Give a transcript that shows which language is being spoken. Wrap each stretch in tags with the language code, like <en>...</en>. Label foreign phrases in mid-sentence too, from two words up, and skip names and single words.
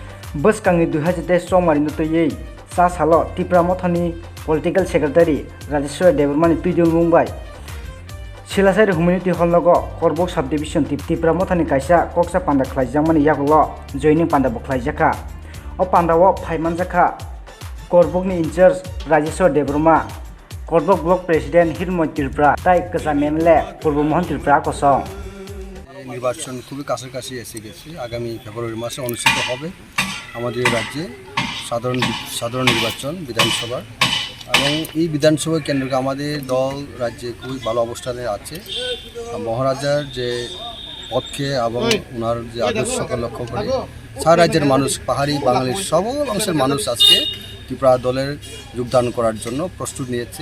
<trp>Boskangi 2023 somari nutoyei sa salo Tripura Mothani Political Secretary Rajeshwar Devarmani tuidul mungbai Silasari Humanity Hollogo Korbok Subdivision Tripura Mothani kaisa koksa panda khlaijangmani yaklo joining panda bokhlaijaka o pandawo phaimanjaka Korbokni in charge Rajeshwar Devarma Korbok Block President Hirmoy Tripura tai kasamemle Purbomohon Tripura kosong</trp> <bn>নির্বাচন খুবই কাছাকাছি এসে গেছে। আগামী ফেব্রুয়ারি মাসে অনুষ্ঠিত হবে আমাদের রাজ্যে সাধারণ নির্বাচন বিধানসভার, এবং এই বিধানসভা কেন্দ্রকে আমাদের দল রাজ্যে খুবই ভালো অবস্থানে আছে। মহারাজার যে পথকে এবং ওনার যে আদর্শকে লক্ষ্য করে সারা রাজ্যের মানুষ, পাহাড়ি বাঙালির সকল অংশের মানুষ আজকে ত্রিপুরা দলের যোগদান করার জন্য প্রস্তুত নিয়েছে।</bn>